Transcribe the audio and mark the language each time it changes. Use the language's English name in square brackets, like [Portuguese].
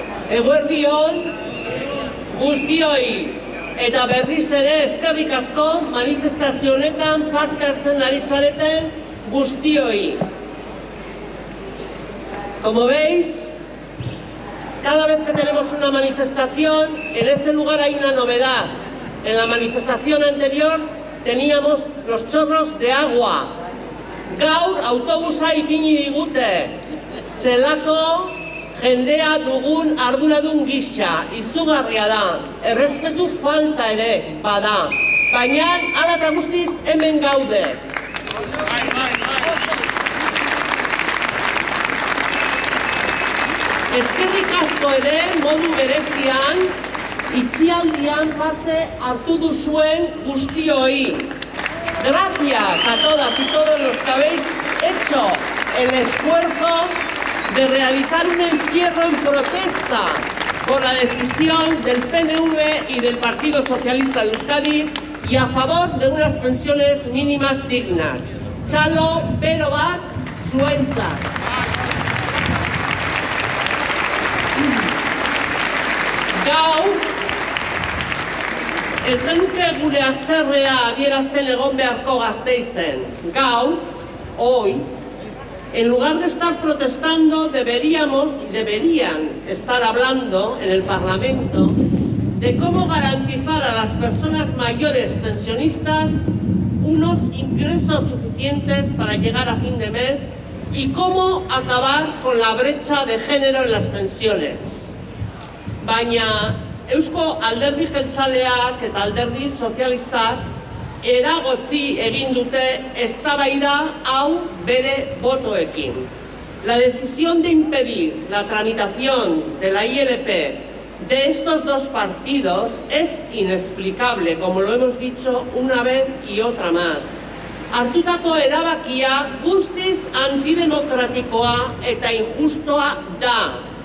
[Basque] Eguerdion guztioi eta berriz ere eskerrik asko manifestazio honetan parte hartzen ari zareten guztioi. [Spanish] Como veis, cada vez que tenemos una manifestación, en este lugar hay una novedad. En la manifestación anterior teníamos los chorros de agua. [Basque] Gaur autobusa ipini digute. Zelako jendea dugun arduradun gisa, izugarria da. Errespetu falta ere bada. Baina hala eta guztiz hemen gaude. Eskerrik asko ere modu berezian itxialdian parte hartu duzuen guztioi. [Spanish] Gracias a todas y todos los que habéis hecho el esfuerzo de realizar un encierro en protesta por la decisión del PNV y del Partido Socialista de Euskadi y a favor de unas pensiones mínimas dignas. [Basque] Txalo, bero bat, zuentzat. Gaur, ez genuke gure haserrea adierazten egon beharko Gasteizen. [Spanish] Gaur, hoy, en lugar de estar protestando, deberían estar hablando en el Parlamento de cómo garantizar a las personas mayores pensionistas unos ingresos suficientes para llegar a fin de mes y cómo acabar con la brecha de género en las pensiones. [Basque] Baina Eusko Alderdi Jeltzaleak eta Alderdi Sozialistak eragotzi egin dute eztabaida hau bere botoekin. [Spanish] La decisión de impedir la tramitación de la ILP de estos dos partidos es inexplicable, como lo hemos dicho una vez y otra más. [Basque] Hartutako erabakia guztiz antidemokratikoa eta injustoa da.